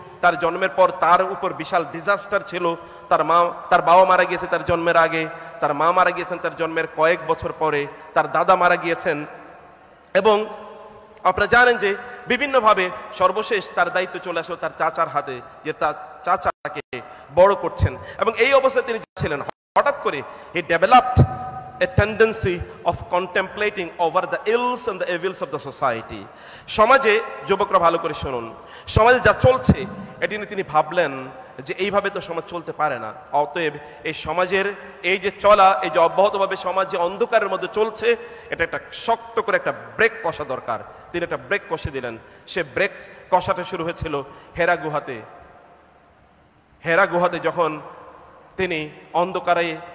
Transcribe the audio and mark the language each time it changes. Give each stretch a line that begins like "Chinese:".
Bangla: তার জন্মের পর তার উপর বিশাল ডিজাস্টার ছিল। তার বাবা মারা গিয়েছে তার জন্মের আগে, তার মা মারা গিয়েছেন তার জন্মের কয়েক বছর পরে, তার দাদা মারা গিয়েছেন। এবং আপনারা জানেন যে বিভিন্নভাবে সর্বশেষ তার দায়িত্ব চলে আসলো তার চাচার হাতে, যে তার চাচা তাকে বড় করছেন। এবং এই অবস্থায় তিনি ছিলেন, হঠাৎ করে
English: He developed a tendency of contemplating over the ills and the evils of the society.
Bangla: সমাজে, যুবকরা ভালো করে শুনুন, সমাজে যা চলছে এটি নিয়ে তিনি ভাবলেন যে এইভাবে তো সমাজ চলতে পারে না। অতএব এই সমাজের এই যে চলা, এই যে অব্যাহতভাবে সমাজ যে অন্ধকারের মধ্যে চলছে, এটা একটা শক্ত করে একটা ব্রেক কষা দরকার। তিনি একটা ব্রেক কষে দিলেন। সে ব্রেক কষাটা শুরু হয়েছিল হেরা গুহাতে। হেরা গুহাতে যখন তিনি অন্ধকারে